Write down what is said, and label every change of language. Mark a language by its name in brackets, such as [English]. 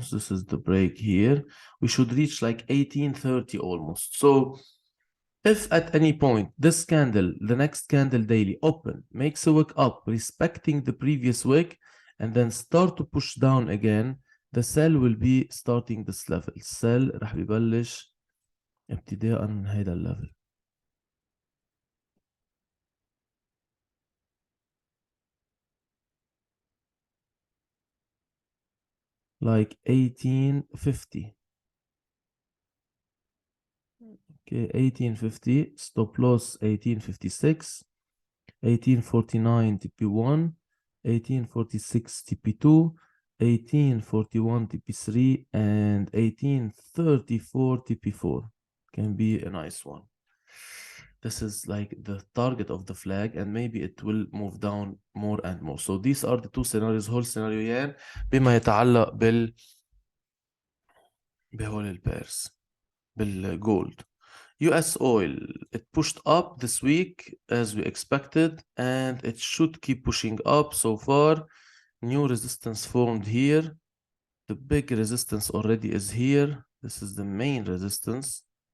[English] So this is the break here. We should reach like 1830 almost. So if at any point this candle, the next candle daily open, makes a wick up respecting the previous wick and then start to push down again, the sell will be starting this level. [Arabic] Sell رح ببلش ابتداء من هيدا الليفل. [English] like 1850. Okay, 1850, stop loss 1856, 1849 TP1, 1846 TP2, 1841 TP3, and 1834 TP4. Can be a nice one. This is like the target of the flag, and maybe it will move down more and more. So these are the two scenarios. [Arabic] هول سيناريوين بما يتعلق بهول البيرز بالجولد. [English] US oil, it pushed up this week as we expected, and it should keep pushing up. So far, new resistance formed here. The big resistance already is here. This is the main resistance.